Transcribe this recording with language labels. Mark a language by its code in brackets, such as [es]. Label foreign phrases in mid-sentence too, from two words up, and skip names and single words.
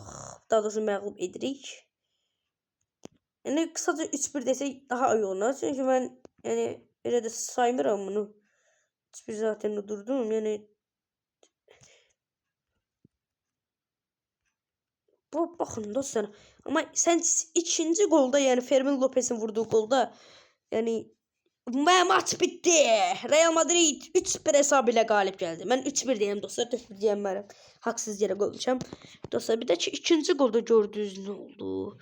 [az] Daha doğrusu məğlub edirik. Yəni qısaca 3-1 desək [tr] daha iyi [az] olar. Çünki mən yəni elə də saymıram bunu. 3-1 zaten durdum. Yəni bu baxın dostlar. [tr] Ama sen ikinci golda yani Fermin Lopez'in vurduğu golda yani maç bitti. Real Madrid 3-1 hesabıyla galip geldi. Ben 3-1 diyeyim dostlar. 4-1 diyeyim ben. Haksız yere gol düşəm. Dostlar bir de ikinci golda gördüğünüz ne oldu?